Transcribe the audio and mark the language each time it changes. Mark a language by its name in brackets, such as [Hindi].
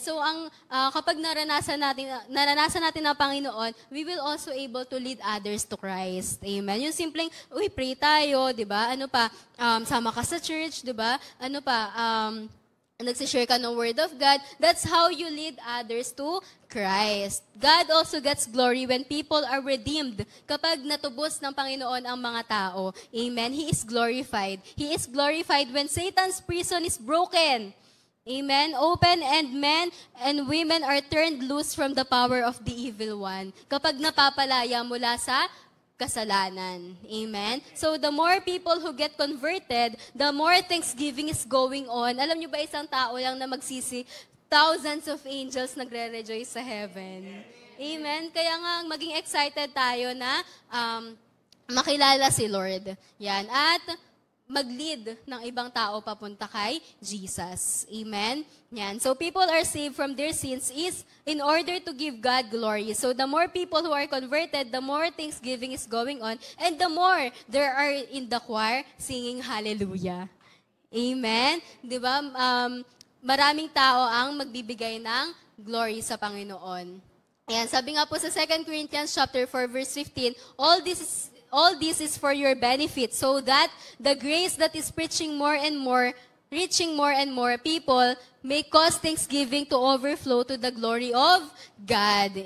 [English] So, [Filipino] kapag naranasan natin ang Panginoon, [English] we will also able to lead others to Christ. [Filipino] Amen? Yung simpleng, pray tayo, di ba? Ano pa, sama ka sa church, di ba? Ano pa, nagsishare ka ng Word of God. [English] That's how you lead others to Christ. God also gets glory when people are redeemed. [Filipino] Kapag natubos ng Panginoon ang mga tao. [English] Amen? He is glorified. He is glorified when Satan's prison is broken. Amen? Open, and men and women are turned loose from the power of the evil one. [Filipino] Kapag napapalaya mula sa kasalanan. Amen? [English] So, the more people who get converted, the more thanksgiving is going on. [Filipino] Alam niyo ba, isang tao lang na magsisi, [English] thousands of angels [Filipino] nagre-rejoice sa heaven. Amen? Kaya nga, maging excited tayo na makilala si Lord. Yan. At mag-lead ng ibang tao papunta kay Jesus. Amen? Yan. [English] So, people are saved from their sins is in order to give God glory. So, the more people who are converted, the more thanksgiving is going on, and the more there are in the choir singing hallelujah. [Filipino] Amen? Di ba? Maraming tao ang magbibigay ng glory sa Panginoon. Ayan, sabi nga po sa [English] 2 Corinthians chapter 4, verse 15, all this is for your benefit, so that the grace that is reaching more and more people may cause thanksgiving to overflow to the glory of God.